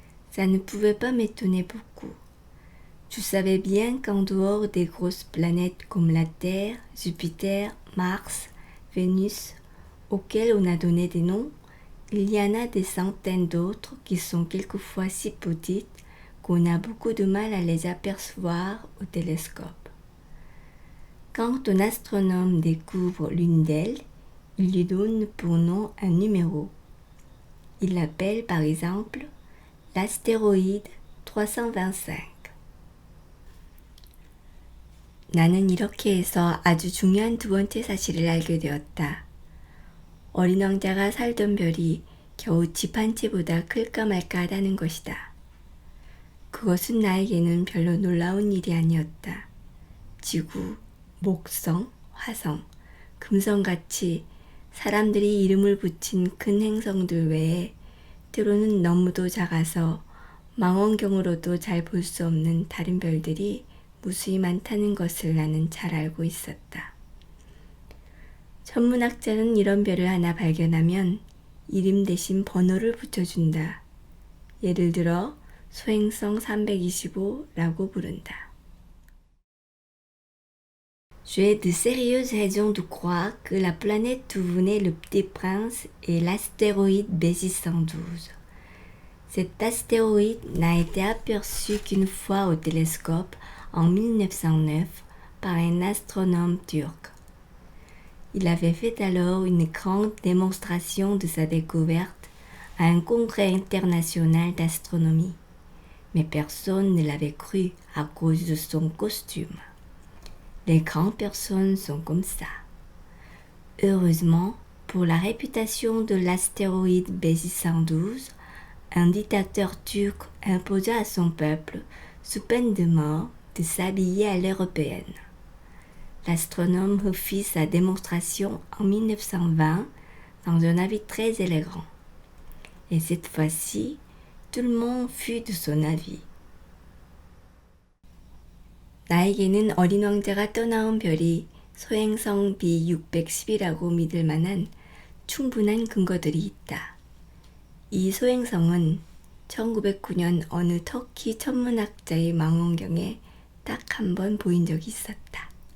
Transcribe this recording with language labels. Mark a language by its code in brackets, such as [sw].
[fr] Ça ne pouvait pas m'étonner beaucoup. Je savais bien qu'en dehors des grosses planètes comme la Terre, Jupiter, Mars, Vénus, auxquelles on a donné des noms, il y en a des centaines d'autres qui sont quelquefois si petites qu'on a beaucoup de mal à les apercevoir au télescope. Quand un astronome découvre l'une d'elles, il lui donne pour nom un numéro. Il l'appelle par exemple l'astéroïde 325. [ko] 나는 이렇게 해서 아주 중요한 두 번째 사실을 알게 되었다. 어린 왕자가 살던 별이 겨우 집 한 채보다 클까 말까 하다는 것이다. 그것은 나에게는 별로 놀라운 일이 아니었다. 지구, 목성, 화성, 금성같이 사람들이 이름을 붙인 큰 행성들 외에 때로는 너무도 작아서 망원경으로도 잘 볼 수 없는 다른 별들이 무수히 많다는 것을 나는 잘 알고 있었다. 천문학자는 이런 별을 하나 발견하면 이름 대신 번호를 붙여준다. 예를 들어 소행성 325라고 부른다. [fr] J'ai de sérieuses raisons de croire que la planète d'où venait le Petit Prince est l'astéroïde B612. Cet astéroïde n'a été aperçu qu'une fois au télescope en 1909 par un astronome turc. Il avait fait alors une grande démonstration de sa découverte à un congrès international d'astronomie, mais personne ne l'avait cru à cause de son costume. Les grandes personnes sont comme ça. Heureusement, pour la réputation de l'astéroïde B612, un dictateur turc imposa à son peuple, sous peine de mort, de s'habiller à l'européenne. L'astronome refit sa démonstration en 1920 dans un habit très élégant. Et cette fois-ci, tout le monde fut de son avis. [ko] 나에게는 어린 왕자가 떠나온 별이 소행성 B610이라고 믿을 만한 충분한 근거들이 있다. 이 소행성은 1909년 어느 터키 천문학자의 망원경에 딱 한 번 보인 적이 있었다.